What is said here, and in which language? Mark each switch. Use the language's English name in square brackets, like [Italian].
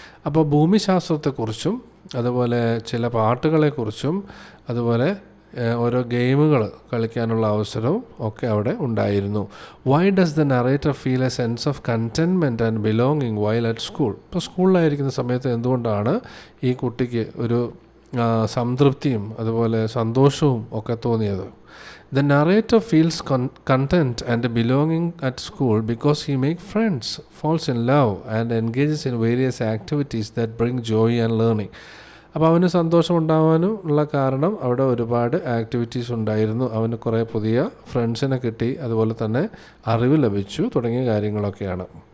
[Malayalam] അപ്പോൾ ഭൂമിശാസ്ത്രത്തെക്കുറിച്ചും അതുപോലെ ചില പാട്ടുകളെക്കുറിച്ചും അതുപോലെ ഓരോ ഗെയിമുകൾ കളിക്കാനുള്ള അവസരവും ഒക്കെ അവിടെ ഉണ്ടായിരുന്നു. [English] Why does the narrator feel a sense of contentment and belonging while at school? [Malayalam] ഇപ്പോൾ സ്കൂളിലായിരിക്കുന്ന സമയത്ത് എന്തുകൊണ്ടാണ് ഈ കുട്ടിക്ക് ഒരു സംതൃപ്തിയും അതുപോലെ സന്തോഷവും ഒക്കെ തോന്നിയത്? [English] The narrator feels content and belonging at school because he makes friends, falls in love and engages in various activities that bring joy and learning. [Malayalam] അപ്പോൾ അവന് സന്തോഷം ഉണ്ടാവാനും ഉള്ള കാരണം അവിടെ ഒരുപാട് ആക്ടിവിറ്റീസ് ഉണ്ടായിരുന്നു. അവന് കുറേ പുതിയ ഫ്രണ്ട്സിനെ കിട്ടി, അതുപോലെ തന്നെ അറിവ് ലഭിച്ചു തുടങ്ങിയ കാര്യങ്ങളൊക്കെയാണ്.